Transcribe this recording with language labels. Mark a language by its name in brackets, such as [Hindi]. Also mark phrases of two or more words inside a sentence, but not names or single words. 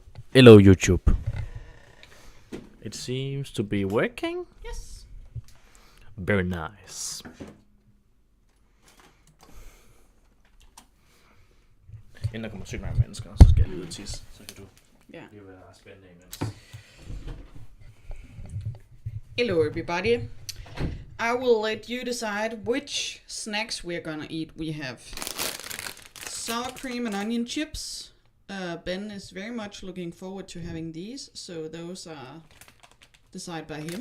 [English] Hello, YouTube. It seems to be working. Yes. Very nice. [Danish] Inden der kommer sygt mange mennesker, så skal jeg lige ud og tisse. Så kan du lige være spændende imens. [English] Hello, everybody. I will let you decide which snacks we're gonna eat. We have sour cream and onion chips. Ben is very much looking forward to having these, so those are decided by him.